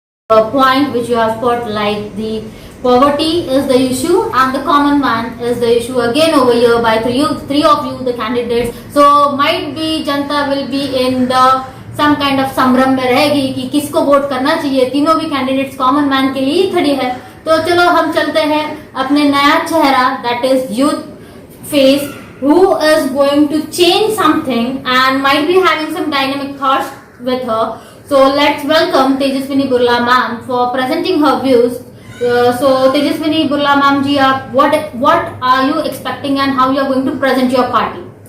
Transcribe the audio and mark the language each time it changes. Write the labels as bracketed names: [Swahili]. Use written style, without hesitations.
[English] A point which you have put, like the poverty is the issue and the common man is the issue again over here by three of you, the candidates. So might be जनता will be in the some kind of [Hindi] संभ्रम में रहेगी कि किसको vote करना चाहिए। तीनों भी candidates common man के लिए ही खड़ी है। तो चलो हम चलते हैं अपने नया चेहरा, [English] that is youth face, who is going to change something and might be having some dynamic thoughts with her. So let's welcome Tejaswini Burla ma'am for presenting her views. So Tejaswini Burla ma'am ji, what are you expecting and how you are going to present your party?